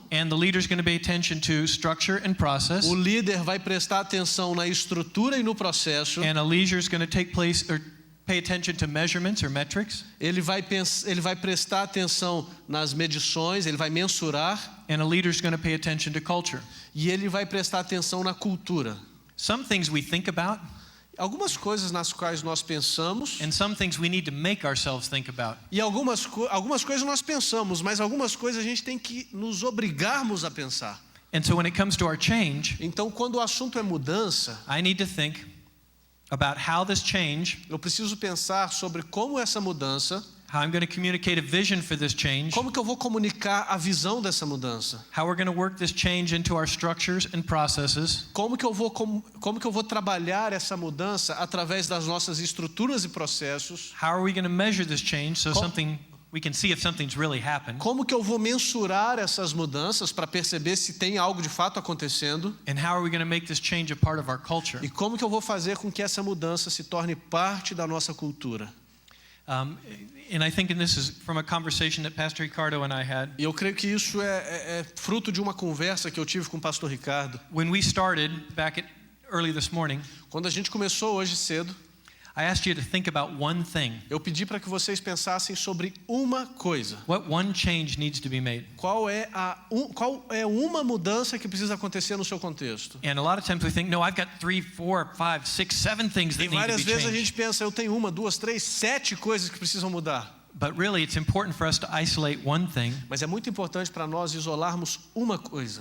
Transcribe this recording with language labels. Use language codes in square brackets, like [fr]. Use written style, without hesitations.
[en] And the leader is going to pay attention to structure and process. [pt] O líder vai prestar atenção na estrutura e no processo. [en] And a leader is going to pay attention to measurements or metrics. [pt] Ele vai prestar atenção nas medições, ele vai mensurar. [en] And a leader is going to pay attention to culture. [pt] E ele vai prestar atenção na cultura. [en] Some things we think about. [pt] Algumas coisas nas quais nós pensamos. [en] And some things we need to make ourselves think about. [pt] E algumas coisas nós pensamos, mas algumas coisas a gente tem que nos obrigarmos a pensar. [en] And so when it comes to our change, [pt] então quando o assunto é mudança, [en] I need to think about how this change. [pt] Eu preciso pensar sobre como essa mudança. [en] How I'm going to communicate a vision for this change. [pt] Como que eu vou comunicar a visão dessa mudança? [en] How we're going to work this change into our structures and processes. [pt] Como que eu vou trabalhar essa mudança através das nossas estruturas e processos? [en] How are we going to measure this change so we can see if something's really happened? [pt] Como que eu vou mensurar essas mudanças para perceber se tem algo de fato acontecendo? [en] And how are we going to make this change a part of our culture? [pt] E como que eu vou fazer com que essa mudança se torne parte da nossa cultura? [en] And I think this is from a conversation that Pastor Ricardo and I had. [pt] E eu creio que isso é fruto de uma conversa que eu tive com o pastor Ricardo. [en] When we started back early this morning, [pt] quando a gente começou hoje cedo, [en] I asked you to think about one thing. [pt] Eu pedi para que vocês pensassem sobre uma coisa. [en] What one change needs to be made? [pt] Qual é uma mudança que precisa acontecer no seu contexto? [en] And a lot of times we think, no, I've got 3, 4, 5, 6, 7 things that need to be changed. [pt] E várias vezes a gente pensa, eu tenho 1, 2, 3, 7 coisas que precisam mudar. [en] But really it's important for us to isolate one thing. [pt] Mas é muito importante para nós isolarmos uma coisa.